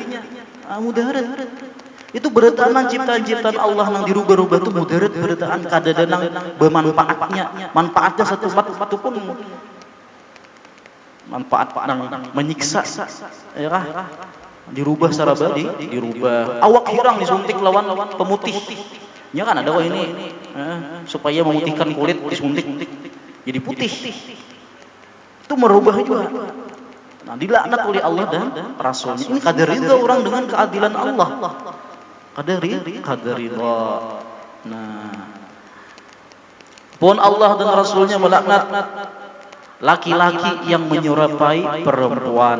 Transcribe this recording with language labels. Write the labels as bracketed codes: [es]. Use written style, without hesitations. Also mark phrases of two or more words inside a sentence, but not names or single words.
[bjn] Mudarat itu beretaan ciptaan Allah nang dirubah-rubah tuh mudarat beretaan kada nang bermanfaatnya. Manfaatnya satu pun manfaat nang menyiksa, ya kah? Dirubah secara badi, dirubah. Awak hirang disuntik lawan pemutih. [id] Ya kan ada ini supaya memutihkan kulit disuntik jadi putih. Itu merubah juga. [bjn] Nah, dilaknat oleh Allah dan Rasulnya. Ini kada rida orang dengan keadilan Allah. Kada rida. [id] Nah, pun Allah dan Rasulnya melaknat laki-laki yang menyerupai perempuan.